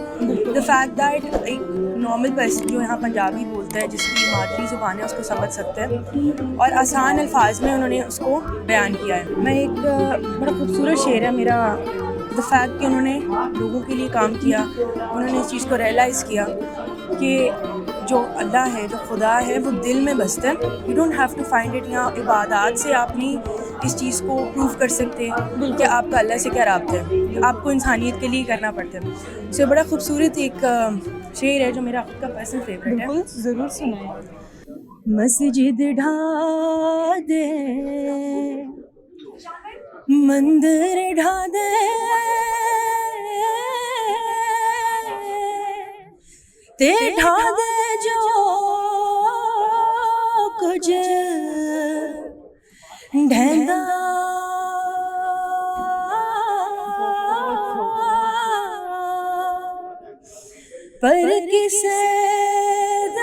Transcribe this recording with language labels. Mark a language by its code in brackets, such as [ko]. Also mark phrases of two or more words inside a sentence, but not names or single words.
[en] the fact that [ur] ایک [en] normal person [ur] جو یہاں پنجابی بولتا ہے, جس کی مادری زبان ہے, اس کو سمجھ سکتے ہیں, اور آسان الفاظ میں انہوں نے اس کو بیان کیا ہے. میں ایک بڑا خوبصورت شعر ہے میرا, [en] the fact [ur] کہ انہوں نے لوگوں کے لیے کام کیا, انہوں نے اس چیز کو ریئلائز کیا کہ جو اللہ ہے, جو خدا ہے, وہ دل میں بستا ہے. [en] You don't have to find it. [ur] یہاں عبادات سے آپ نہیں اس چیز کو پروف کر سکتے کہ آپ کا اللہ سے کیا رابطہ ہے, آپ کو انسانیت کے لیے کرنا پڑتا ہے. سو بڑا خوبصورت ایک شعر ہے جو میرا خود کا [en] personal favourite [ur] ہے. بالکل ضرور سنائیں. [pa] مسجد ڈھا دے مندر ڈھا دے تے ڈھا دے جو کچھ ڈھیندا پر کسے